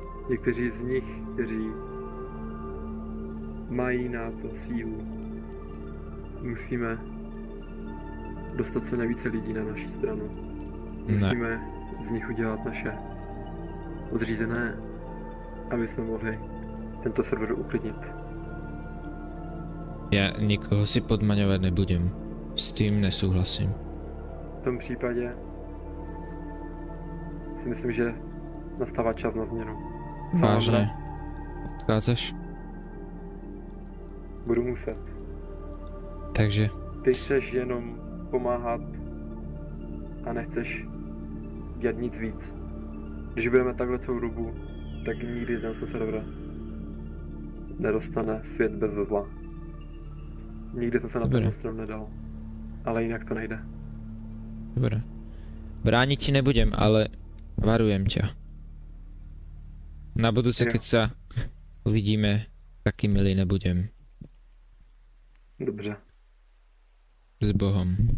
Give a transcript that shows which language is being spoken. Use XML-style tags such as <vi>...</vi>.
<cs>Někteří z nich, kteří mají na to sílu, musíme dostat se nejvíce lidí na naší stranu. Musíme z nich udělat naše podřízené, aby jsme mohli tento server uklidnit.</cs> <sk>Ja nikoho si podmaňovať nebudem. S tým nesúhlasím.</sk> <cs>V tom případě si myslím, že nastává čas na změnu.</cs> <sk>Vážne? Odchádzaš?</sk> <cs>Budu muset. Takže? Ty chceš jenom pomáhat a nechceš dělat nic víc. Když budeme takhle celou dobu, tak nikdy ten server nedostane svět bez zla. Nikdy jsem se na ten strom nedal. Ale jinak to nejde.</cs> <sk>Dobre. Brániť ti nebudem, ale varujem ťa. Na budúce, keď sa uvidíme, taký milý nebudem.</sk> <cs>Dobře.</cs> <sk>S Bohom.</sk>